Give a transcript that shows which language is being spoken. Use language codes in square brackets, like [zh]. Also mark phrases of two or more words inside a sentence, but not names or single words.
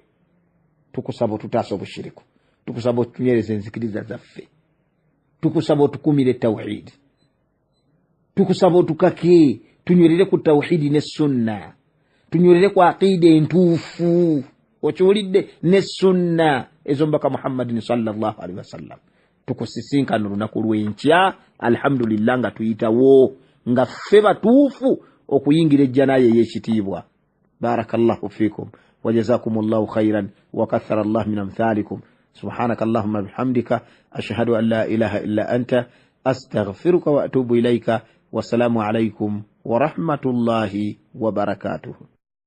[lg] Tukusaba otutaasa obushiriku, tukusaba otunyereza enzikiriza zaffe, tukusaba otukumire tawhidi, tukusaba otukake tunywerere ku tawhidi ne sunna, tunywerere ku aqida entuufu. Okiwulidde, ne sunna ezombaka [ar] محمد صلى الله عليه وسلم. [lg] Tukusisinkana olunaku lw'enkya alhamdulillah nga tuyitawo nga ffe batuufu okuyingira ejjanaye ey'ekitiibwa. [ar] بارك الله فيكم وجزاكم الله خيرا وكثر الله من أمثالكم. سبحانك اللهم بحمدك أشهد أن لا إله إلا أنت أستغفرك وأتوب إليك. والسلام عليكم ورحمة الله وبركاته.